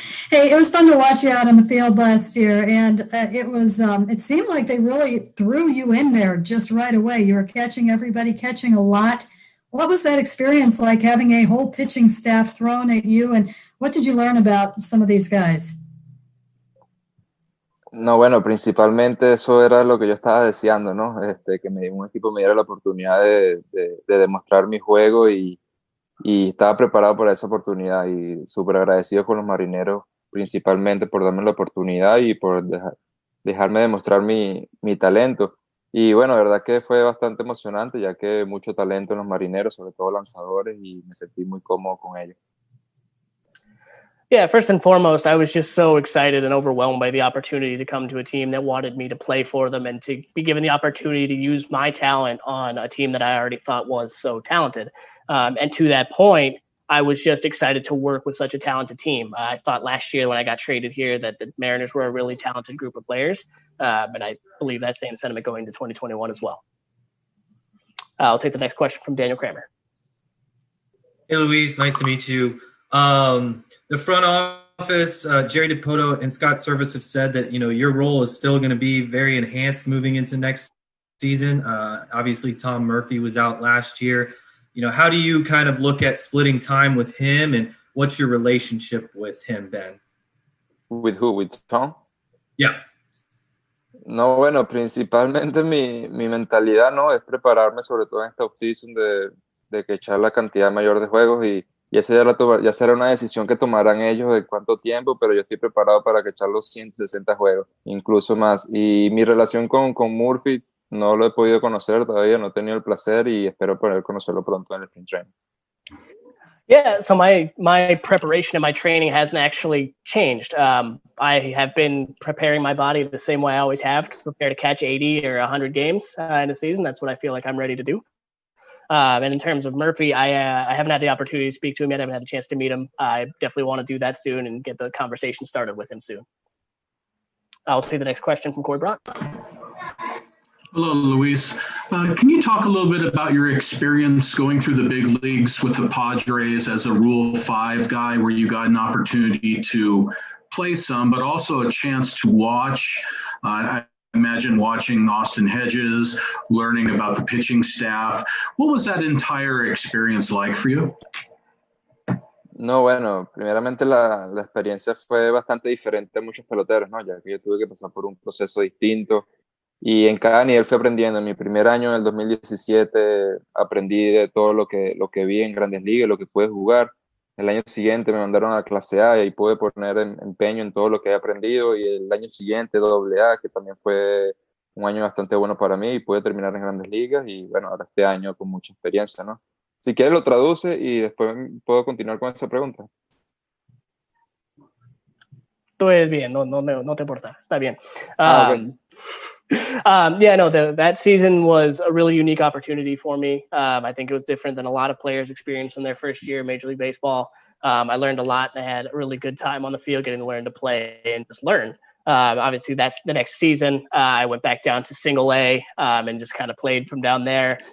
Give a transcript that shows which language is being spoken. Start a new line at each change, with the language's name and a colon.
English: Hey, it was fun to watch you out on the field last year, and it seemed like they really threw you in there just right away. You were catching everybody, catching a lot. What was that experience like, having a whole pitching staff thrown at you, and what did you learn about some of these guys?
Spanish: No, bueno, principalmente eso era lo que yo estaba deseando, ¿no? Que un equipo me diera la oportunidad de demostrar mi juego y estaba preparado para esa oportunidad y súper agradecido con los marineros, principalmente por darme la oportunidad y por dejarme demostrar mi talento. Y bueno, la verdad que fue bastante emocionante, ya que mucho talento en los marineros, sobre todo lanzadores, y me sentí muy cómodo con ellos.
English: Yeah, first and foremost, I was just so excited and overwhelmed by the opportunity to come to a team that wanted me to play for them and to be given the opportunity to use my talent on a team that I already thought was so talented. And to that point, I was just excited to work with such a talented team. I thought last year when I got traded here that the Mariners were a really talented group of players, and I believe that same sentiment going to 2021 as well. I'll take the next question from Daniel Kramer. Hey, Luis, nice to meet you. The front office, Jerry DiPoto and Scott Service have said that, your role is still going to be very enhanced moving into next season. Obviously, Tom Murphy was out last year. How do you kind of look at splitting time with him, and what's your relationship with him, Ben? With who? With Tom? Yeah.
Spanish: No, bueno, principalmente mi mentalidad, ¿no? Es prepararme sobre todo en esta offseason de que echar la cantidad mayor de juegos y eso ya será una decisión que tomarán ellos de cuánto tiempo, pero yo estoy preparado para que echar los 160 juegos, incluso más. Y mi relación con Murphy no lo he podido conocer todavía, no he tenido el placer y espero poder conocerlo pronto en el spring training.
English: Yeah, so my preparation and my training hasn't actually changed. I have been preparing my body the same way I always have, to prepare to catch 80 or 100 games in a season. That's what I feel like I'm ready to do. And in terms of Murphy, I haven't had the opportunity to speak to him yet. I haven't had a chance to meet him. I definitely want to do that soon and get the conversation started with him soon. I'll see the next question from Corey Brock. Hello, Luis. Can you talk a little bit about your experience going through the big leagues with the Padres as a Rule 5 guy, where you got an opportunity to play some, but also a chance to watch? I imagine watching Austin Hedges, learning about the pitching staff. What was that entire experience like for you?
Spanish: No, bueno, primeramente la experiencia fue bastante diferente a muchos peloteros, ¿no? Ya que yo tuve que pasar por un proceso distinto y en cada nivel fui aprendiendo. En mi primer año, en el 2017, aprendí de todo lo que vi en Grandes Ligas, lo que pude jugar. El año siguiente me mandaron a la clase A y ahí pude poner empeño en todo lo que he aprendido, y el año siguiente AA, que también fue un año bastante bueno para mí, y pude terminar en Grandes Ligas y bueno, ahora este año con mucha experiencia, ¿no? Si quieres lo traduce y después puedo continuar con esa pregunta. Tú eres bien, no te importa, está bien.
English: Okay. That season was a really unique opportunity for me. I think it was different than a lot of players experience in their first year of Major League Baseball. I learned a lot, and I had a really good time on the field, getting to learn to play and just learn. Obviously, that's the next season. I went back down to Single A and just kind of played from down there.